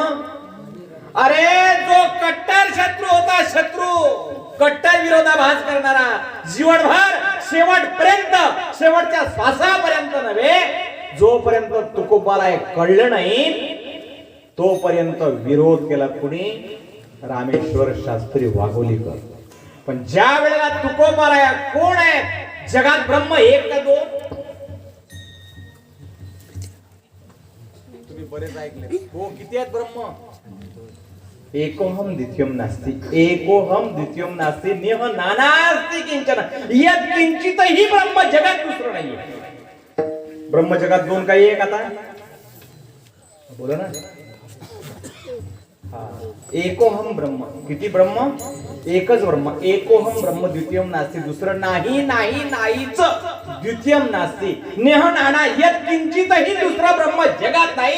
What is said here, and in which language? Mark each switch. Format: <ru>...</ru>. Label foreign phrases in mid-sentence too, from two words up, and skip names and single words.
<mr>अरे जो कट्टर शत्रू होता, शत्रू कट्टर विरोधाभास करणारा, जीवनभर शेवटपर्यंत, शेवटच्या श्वासापर्यंत नव्हे, जोपर्यंत तुकोबाराय कळलं नाही तोपर्यंत विरोध केला कुणी? रामेश्वर शास्त्री वाघोलीकर. पण ज्या वेळेला तुकोबाराय कोण आहेत? जगात ब्रह्म एक का दोन? बरेच ऐकले हो. किती आहेत ब्रह्म?</mr> <sa>एकोहम द्वितीयम नास्ति, एकोहम द्वितीयम नास्ति, नेह नानास्ति किंचन यत् किंचितही ब्रह्म.</sa> <mr>जगात दुसरं नाहीये. ब्रह्म जगात दोन काही एक? आता बोला ना.</mr> <sa>एकोहम ब्रह्म.</sa> <mr>किती ब्रह्म?</mr> <sa>एकच ब्रह्म. एकोहम ब्रह्म द्वितीयम नास्ति,</sa> <mr>दुसरं नाही नाही नाहीच.</mr> <sa>द्वितीयम नास्ति नेह नाना यत् किंचितही</sa> <mr>दुसरं ब्रह्म जगात नाही.</mr>